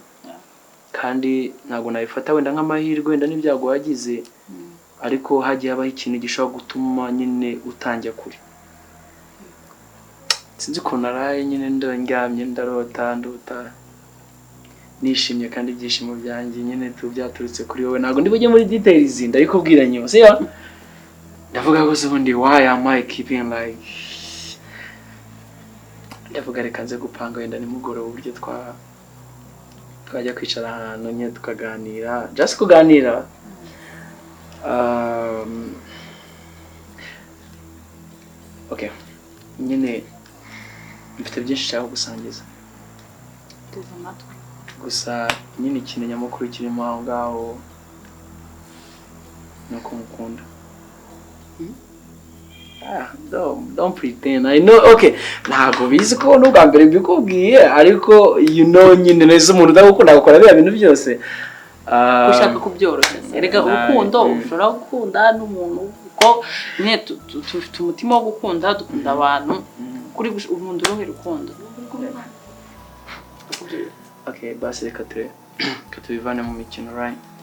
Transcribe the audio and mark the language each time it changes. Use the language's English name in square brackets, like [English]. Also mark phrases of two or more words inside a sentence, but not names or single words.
[Kinyarwanda] Kandi ntabwo nabifata wenda nk'amahirwe wenda n'ibyago wagize, ariko hagiye habaho ikintu gishobora gutuma nyine utangira kure. Sinzi ko naraye nyine ndyamye ndarota nishimye kandi ibyishimo byanjye nyine byaturutse kuri wowe. Ntabwo ndi bujye muri details ndabikubwira nyuma, siyo ndavuga ko ubundi [English] why am I keeping like [Kinyarwanda] ndavuga reka nze gupanga wenda nimugoroba uburyo twajya kwicara ahantu nyine tukaganira, just kuganira. Okay, nyine mfite byinshi nshaka gusangiza, gusa nyine ikintu nyamukuru kirimo aho ngaho ni uko mukunda. [English] Don't pretend. I know, [Kinyarwanda] okay, ntabwo bizi ko n'ubwa mbere mbikubwiye, ariko [English] you know [Kinyarwanda] nyine neza umuntu udakunda gukora bya bintu byose. Ushaka kubyoroshya. Erega urukundo ushobora gukunda n'umuntu uko nyine tufite umutima wo gukunda, dukunda abantu kuri umuntu uruhe rukundo. Okay, basi reka tubivane mu mikino, right?